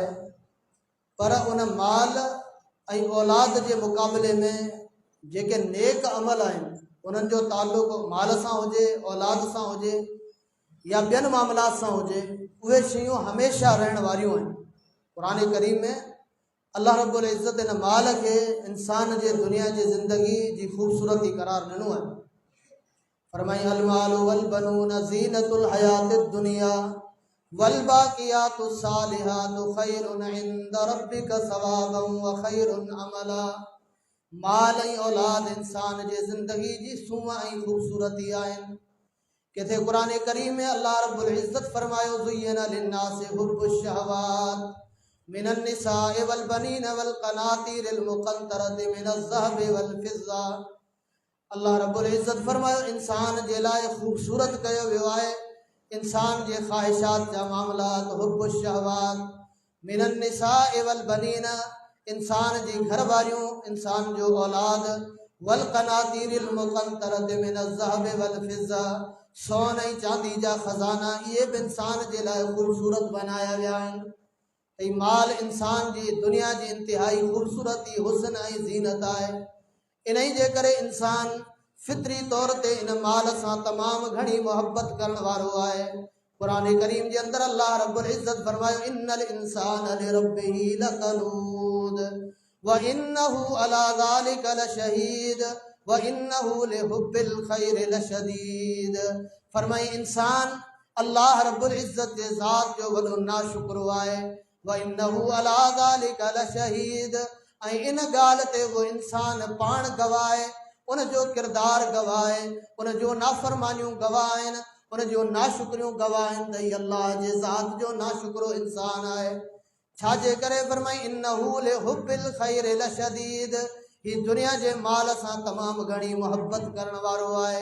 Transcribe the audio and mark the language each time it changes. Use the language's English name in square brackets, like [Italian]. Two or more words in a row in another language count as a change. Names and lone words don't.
[Sindhi] पर उन माल ऐं औलाद जे मुक़ाबले में जेके नेक अमल आहिनि, उन्हनि जो ताल्लुक़ माल सां हुजे, औलाद सां हुजे या ॿियनि मामलात सां हुजे, उहे शयूं हमेशह रहण वारियूं आहिनि। क़ुरान करीम में [Arabic] الله رب العزة [Sindhi] इन माल खे इंसान जे दुनिया जी ज़िंदगी जी ख़ूबसूरती करार ॾिनो आहे। [Arabic] फरमाई المال والبنون زينة الحياة الدنيا والباقيات الصالحات خير عند ربك ثوابا وخير أملا. [Sindhi] माल ऐं औलाद इंसान जे ज़िंदगी जी सूंह ऐं ख़ूबसूरती आहिनि। किथे क़ुरान करीम में अल्लाह रब्बुल इज़्ज़त फरमायो [Arabic] زين للناس حب الشهوات من النساء والبنين والقناطير المقنطرة من الذهب والفضة. الله رب العزة [Sindhi] फरमायो इंसान जे लाइ ख़ूबसूरत कयो वियो आहे इंसान जे ख़्वाहिशात जा मामलात। [Arabic] حب الشهوات من النساء والبنين, [Sindhi] इंसान जी घर वारियूं, इंसान जो औलाद, [Arabic] والقناطير المقنطرة من الذهب والفضة, [Sindhi] सोन ऐं चांदी जा ख़ज़ाना, इहे बि इंसान जे लाइ ख़ूबसूरत बनाया विया आहिनि। ऐं माल इंसान जी दुनिया जी इंतिहाई ख़ूबसूरती, हुस्न ऐं ज़ीनत आहे। इन जे करे इंसान फितरी तौर ते इन माल सां तमाम घणी मोहब्बत करण वारो आहे। कुरान करीम जे अंदर अल्लाह रब्बुल इज्जत फरमायो [Arabic] إن الإنسان لربه لكنود وإنه على ذلك لشهيد وإنه لحب الخير لشديد. [Sindhi] फरमाए इंसान [Arabic] الله رب العزة [Sindhi] जे ज़ात जो वॾो नाशुक्र आहे। [Arabic] وإنه على ذلك لشهيد [Sindhi] ऐं इन ॻाल्हि ते वो इंसान पाण गवाह आहे, उन जो किरदार गवाह आहे, उन जो नाफ़रमानियूं गवाह आहिनि, उन जो नाशुक्रियूं गवाह आहिनि त ही अल्लाह जे ज़ात जो नाशुक्रो इंसान आहे। छाजे करे फरमाई [Arabic] إنه لحب الخير لشديد, [Sindhi] ही दुनिया जे माल सां तमामु घणी मोहब्बत करण वारो आहे।